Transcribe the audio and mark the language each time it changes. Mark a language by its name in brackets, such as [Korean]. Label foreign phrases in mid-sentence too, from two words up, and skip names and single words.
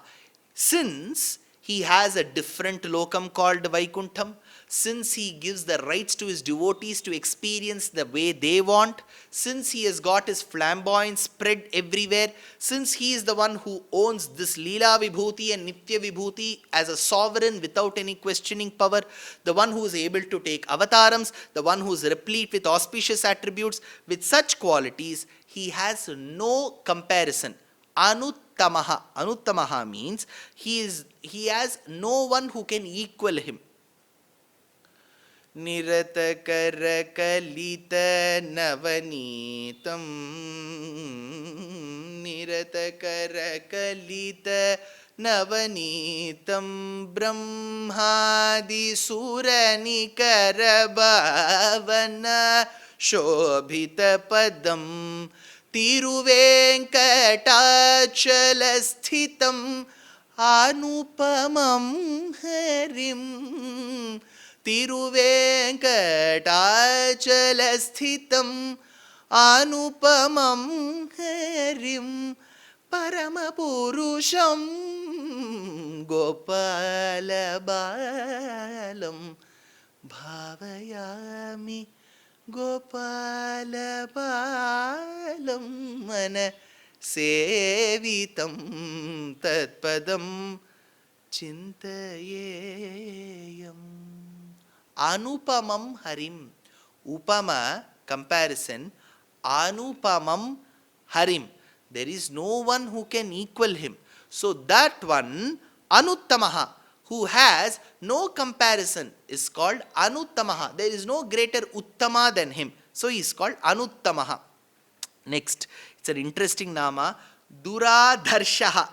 [English] Since he has a different lokam called Vaikuntham, since he gives the rights to his devotees to experience the way they want, since he has got his flamboyance spread everywhere, since he is the one who owns this Leela Vibhuti and Nitya Vibhuti as a sovereign without any questioning power, the one who is able to take avatarams, the one who is replete with auspicious attributes, with such qualities, he has no comparison. Anuttamaha. Anuttamaha means he has no one who can equal him. [Sanskrit] निरत करकलित नवनीतं, निरत करकलित नवनीतं, ब्रह्मादि सुरनि करभावन शोभित पदं, तिरुवेङ्कटाचलस्थितं अनुपमं हरिम्, तिरुवेङ्कटाचलस्थितं अनुपमं हरिम्, परमपुरुषं गोपालबालं भावयामि, गोपालबालं मन सेवितं तत्पदं चिन्तयेयम्. अनुपमं हरिम्. [English] Upama, comparison. [Sanskrit] अनुपमं हरिम्. [English] There is no one who can equal him. So that one, Anuttamaha, who has no comparison, is called Anuttamaha. There is no greater Uttama than him. So he is called Anuttamaha. Next, it's an interesting nama, Duradharshaha.